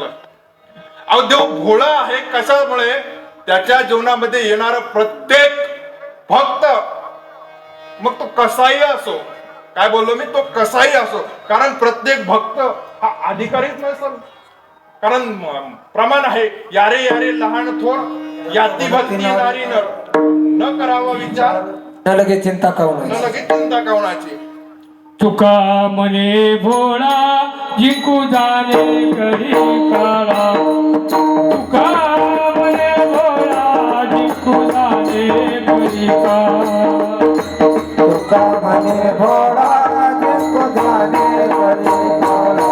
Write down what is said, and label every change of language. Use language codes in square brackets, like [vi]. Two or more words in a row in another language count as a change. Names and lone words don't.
[mr] अहो देव भोळा आहे कशामुळे? त्याच्या जीवनामध्ये येणारा प्रत्येक भक्त, मग तो कसाही असो, काय बोललो मी, तो कसाही असो, कारण प्रत्येक भक्त हा अधिकारीच नसेल. कारण प्रमाण आहे, यारे यारे लहान थोर याती भक्ती नारी नर, न करावा विचार न लगे चिंता न लगे चिंता कवनाची. तुका म्हणे भोळा जिंकू जाणे करी काळा. तुका म्हणे भोळा जिंकू जाणे करी काळा. तुका म्हणे भोळा जिंकू जाणे करी काळा.